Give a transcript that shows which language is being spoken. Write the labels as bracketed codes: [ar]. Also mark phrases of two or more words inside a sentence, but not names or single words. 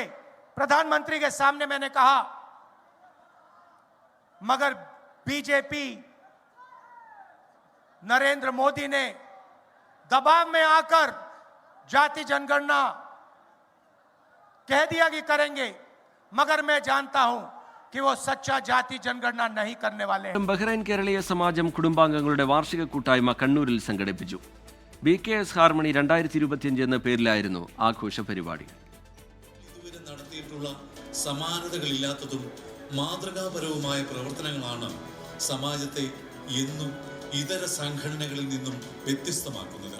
[hi] प्रधानमंत्री के सामने मैंने कहा, मगर बीजेपी, नरेंद्र मोदी ने दबाव में आकर जाति जनगणना कह दिया कि करेंगे. मगर मैं जानता हूं कि वो सच्चा जाति जनगणना नहीं करने वाले हैं। [ml] ബഹ്റൈൻ കേരളീയ സമാജം കുടുംബാംഗങ്ങളുടെ വാർഷിക കൂട്ടായ്മ കണ്ണൂരിൽ സംഘടിപ്പിച്ചു. BKS ഹാർമണി 2025 എന്ന പേരിലായിരുന്നു ആഘോഷ പരിപാടി. ഇതുവരെ നടത്തിയിട്ടുള്ള സമാനതകളില്ലാത്തതും മാതൃകാപരവുമായ പ്രവർത്തനങ്ങളാണ് സമാജത്തെ എന്നും ഇതര സംഘടനകളിൽ നിന്നും വ്യത്യസ്തമാക്കുന്നത്.